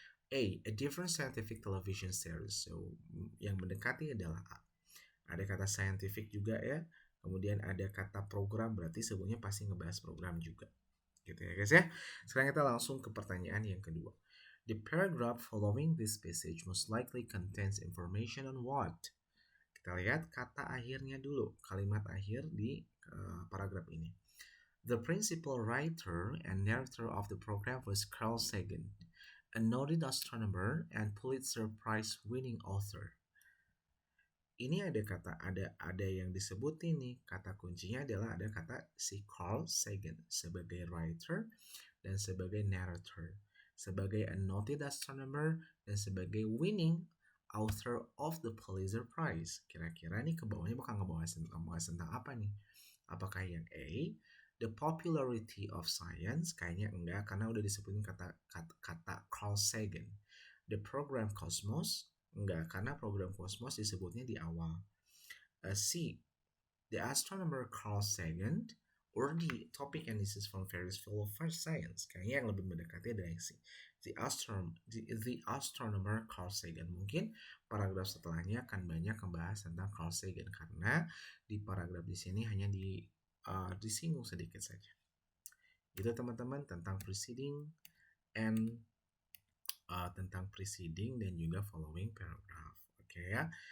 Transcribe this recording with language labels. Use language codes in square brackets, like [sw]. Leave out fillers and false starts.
[en] A different scientific television series. [id] So yang mendekati adalah A. Ada kata scientific juga ya. Kemudian ada kata program, berarti sebelumnya pasti ngebahas program juga. Gitu ya guys ya. Sekarang kita langsung ke pertanyaan yang kedua. [en] The paragraph following this passage most likely contains information on what? [id] Kita lihat kata akhirnya dulu, kalimat akhir di paragraf ini. [en] The principal writer and narrator of the program was Carl Sagan, a noted astronomer and Pulitzer Prize winning author. [id] Ini ada yang disebut ini, kata kuncinya adalah ada kata si Carl Sagan sebagai writer dan sebagai narrator, sebagai [en] a noted astronomer [id] dan sebagai [en] winning author of the Pulitzer Prize. [id] Kira-kira nih ke bawahnya bakal ngebahas tentang apa nih? Apakah yang A, [en] the popularity of science? [id] Kayaknya enggak, karena udah disebutin kata Carl Sagan. [en] The program Cosmos? [id] Enggak, karena program Cosmos disebutnya di awal. [en] C, the astronomer Carl Sagan, or the topic and this is from Ferris Wheel of Science. [id] Kayaknya yang lebih mendekati adalah yang C. [en] The astronomer Carl Sagan. [id] Mungkin paragraf setelahnya akan banyak membahas tentang Carl Sagan karena di paragraf di sini hanya disinggung sedikit saja. Itu teman-teman tentang preceding and tentang preceding dan juga [en] following paragraph. [id] Oke ya.